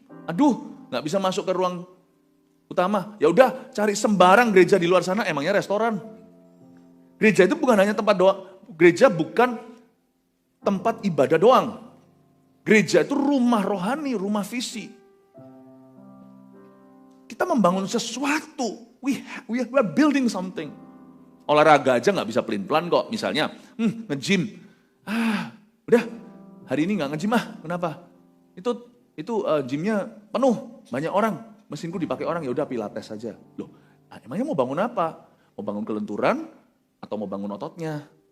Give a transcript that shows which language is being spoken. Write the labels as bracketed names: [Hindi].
[Indonesian] Aduh, gak bisa masuk ke ruang utama. Ya udah, cari sembarang gereja di luar sana, emangnya restoran. Gereja itu bukan hanya tempat doang. Gereja bukan tempat ibadah doang. Gereja itu rumah rohani, rumah visi. Kita membangun sesuatu. [English] We are building something. [Indonesian] Olahraga aja nggak bisa pelin-pelan kok. Misalnya, nge-gym. Udah, hari ini nggak nge-gym Kenapa? Itu gymnya penuh, banyak orang. Mesinku dipakai orang, ya udah pilates saja. Loh, emangnya mau bangun apa? Mau bangun kelenturan atau mau bangun ototnya?